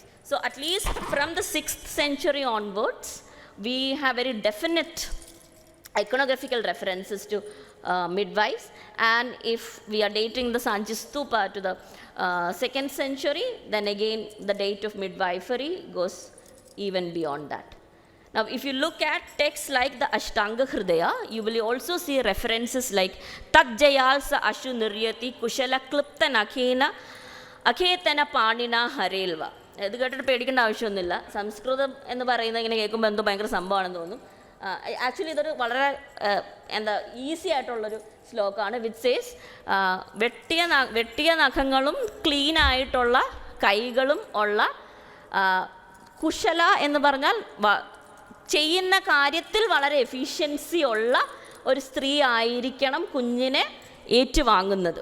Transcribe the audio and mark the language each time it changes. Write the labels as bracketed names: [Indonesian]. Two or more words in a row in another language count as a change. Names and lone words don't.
[English] So at least from the 6th century onwards, we have very definite iconographical references to midwives. And if we are dating the Sanchi Stupa to the 2nd century, then again the date of midwifery goes even beyond that. Now, if you look at texts like the Ashtanga Hridaya, you will also see references like [Sanskrit] तज्जरायुस आशु निर्याति कुशला क्लृप्त नखेन अखेदन पाणिना हरेत्. [Malayalam] ഇത് കേട്ടിട്ട് പേടിക്കേണ്ട ആവശ്യമൊന്നുമില്ല. സംസ്കൃതം എന്ന് പറയുന്നത് ഇങ്ങനെ കേൾക്കുമ്പോൾ എന്തോ ഭയങ്കര സംഭവമാണെന്ന് തോന്നും. ആക്ച്വലി ഇതൊരു വളരെ ഈസി ആയിട്ടുള്ളൊരു ശ്ലോകമാണ്. [English] which says [Malayalam] വെട്ടിയ നഖങ്ങളും ക്ലീനായിട്ടുള്ള കൈകളും ഉള്ള കുശല എന്ന് പറഞ്ഞാൽ ചെയ്യുന്ന കാര്യത്തിൽ വളരെ എഫിഷ്യൻസി ഉള്ള ഒരു സ്ത്രീ ആയിരിക്കണം കുഞ്ഞിനെ ഏറ്റുവാങ്ങുന്നത്.